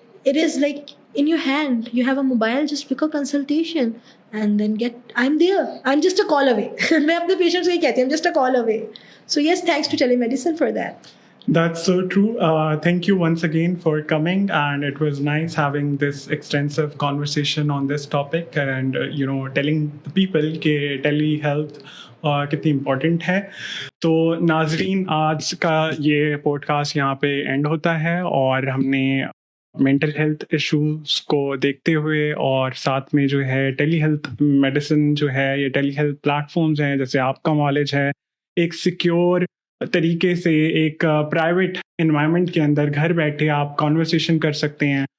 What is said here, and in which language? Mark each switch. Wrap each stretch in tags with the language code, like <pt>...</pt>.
<en>It is like in your hand, you have a mobile, just pick a consultation and then I'm there, I'm just a call away.</en> <ur>میں اپنے patients کو یہ کہتی ہوں,</ur> <en>I'm just a call away. So yes, thanks to telemedicine for that. That's so true. Thank you once again for coming, and it was nice having this extensive conversation on this topic, and telling the people کہ telehealth</en> <ur>کتنی important ہے. تو ناظرین, آج کا یہ pod cost یہاں پہ اینڈ ہوتا ہے, اور ہم نے مینٹل ہیلتھ ایشوز کو دیکھتے ہوئے اور ساتھ میں جو ہے ٹیلی ہیلتھ میڈیسن جو ہے, یہ ٹیلی ہیلتھ پلیٹ فارمز ہیں جیسے آپ کا نالج ہے, ایک سیکیور طریقے سے ایک پرائیویٹ انوائرمنٹ کے اندر گھر بیٹھے آپ کانورسیشن کر سکتے ہیں.</ur>